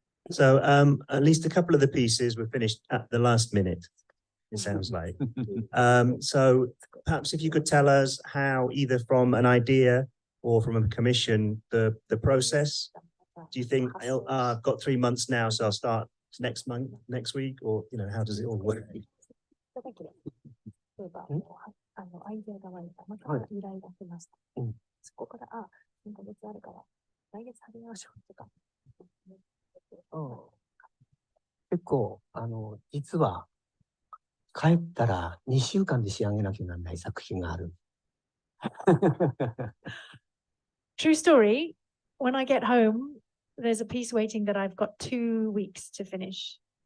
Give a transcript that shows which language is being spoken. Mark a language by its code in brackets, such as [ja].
[en] So at least a couple of the pieces were finished at the last minute, it sounds like. So perhaps if you could tell us how, either from an idea or from a commission, the process. Do you think I've got 3 months now, so I'll start next month, next week, or how does it all work? [ja] 例えば、アイデアが湧いた、また依頼が来ました。そこから、3ヶ月あるから、来月始めましょうとか。結構実は帰ったら2週間で仕上げなきゃならない作品がある。 [en] True story. When I get home, there's a piece waiting that I've got 2 weeks to finish.